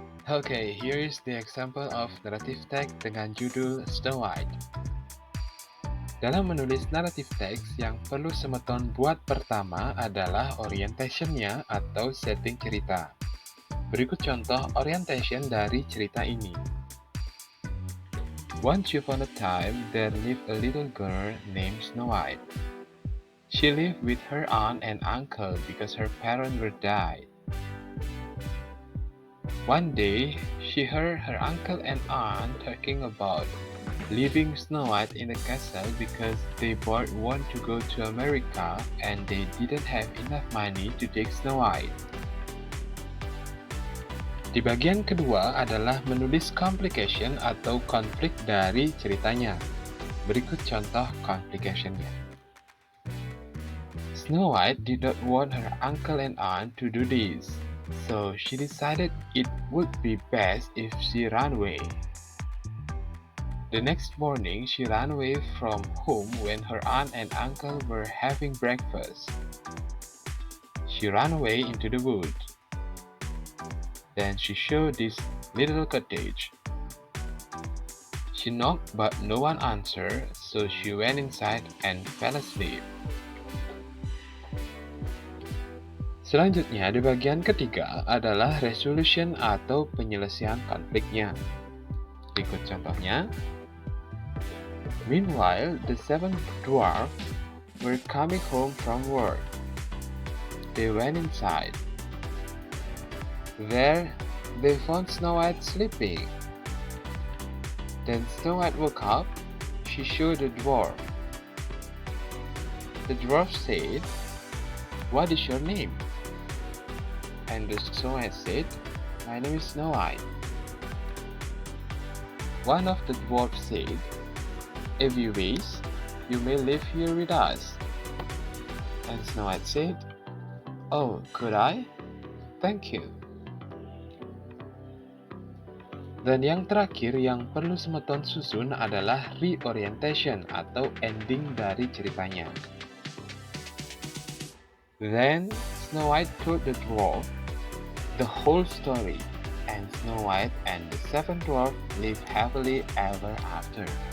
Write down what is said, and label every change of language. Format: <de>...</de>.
<en>Okay, here is the example of narrative text</en> <id>dengan judul</id> <en>Snow White.</en> <id>Dalam menulis naratif teks, yang perlu Semeton buat pertama adalah orientation-nya atau setting cerita. Berikut contoh orientation dari cerita ini.</id> <en>Once upon a time, there lived a little girl named Snow White. She lived with her aunt and uncle because her parents were died. One day, she heard her uncle and aunt talking about leaving Snow White in the castle because they both want to go to America and they didn't have enough money to take Snow White.</en> <id>Di bagian kedua adalah menulis complication atau konflik dari ceritanya. Berikut contoh complication-nya.</id> <en>Snow White did not want her uncle and aunt to do this, so she decided it would be best if she ran away. The next morning, she ran away from home when her aunt and uncle were having breakfast. She ran away into the woods. Then she saw this little cottage. She knocked but no one answered, so she went inside and fell asleep.</en> <id>Selanjutnya, di bagian ketiga adalah resolution atau penyelesaian konfliknya. Berikut contohnya.</id> <en>Meanwhile, the 7 dwarfs were coming home from work. They went inside. There, they found Snow White sleeping. Then Snow White woke up. She showed the dwarf. The dwarf said, "What is your name?" And the Snow White said, my name is Snow White. One of the dwarfs said, if you wish, you may live here with us. And Snow White said, oh, could I? Thank you.</en> <id>Dan yang terakhir yang perlu Semeton susun adalah reorientation atau ending dari ceritanya.</id> <en>Then Snow White told the dwarf the whole story, and Snow White and the seven dwarfs lived happily ever after.</en>